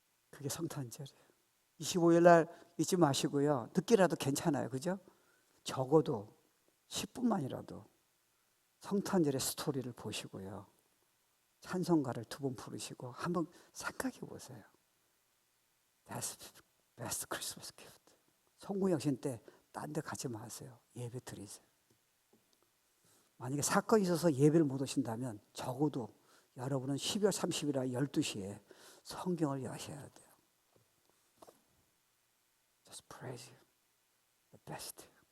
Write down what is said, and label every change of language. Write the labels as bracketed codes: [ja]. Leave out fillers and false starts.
[ko] 그게 성탄절이에요. 25일 날 잊지 마시고요. 늦게라도 괜찮아요. 그죠? 적어도 10분만이라도 성탄절의 스토리를 보시고요. 찬송가를 2번 부르시고 한번 생각해 보세요. [en] That's best Christmas gift. [ko] 성구영신 때 딴 데 가지 마세요. 예배 드리세요. 만약에 사건이 있어서 예배를 못 오신다면 적어도 여러분은 12월 30일에 12시에 성경을 여셔야 돼요. [en] Just praise you. The best.